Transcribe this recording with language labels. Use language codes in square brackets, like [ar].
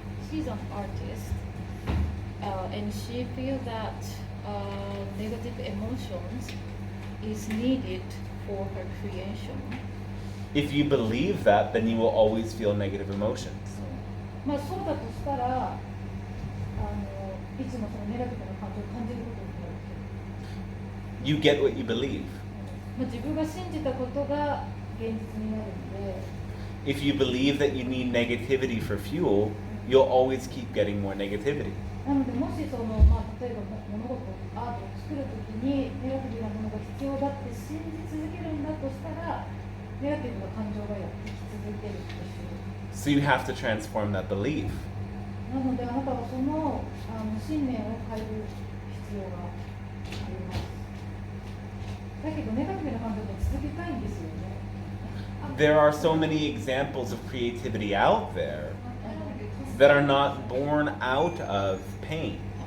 [en] She's an artist, and she feels that negative emotions is needed for her creation. If you believe that, then you will always feel negative emotions. [ja] まあそうだとしたら、いつもそのネガティブな感情を感じることになるけど、 [en] You get what you believe. [ja] まあ、自分が信じたことが現実になるので、 [en] If you believe that you need negativity for fuel, you'll always keep getting more negativity. [ja] なのでもしその、まあ、例えば物事アートを作るときにネガティブなものが必要だって信じ続けるんだとしたら、ネガティブな感情がやってき続けるとする。 [en] So you have to transform that belief. [ja] なのであなたはその、信念を変える必要があります。だけどネガティブな感情って続けたいんですよね。 [en] There are so many examples of creativity out there that are not born out of pain.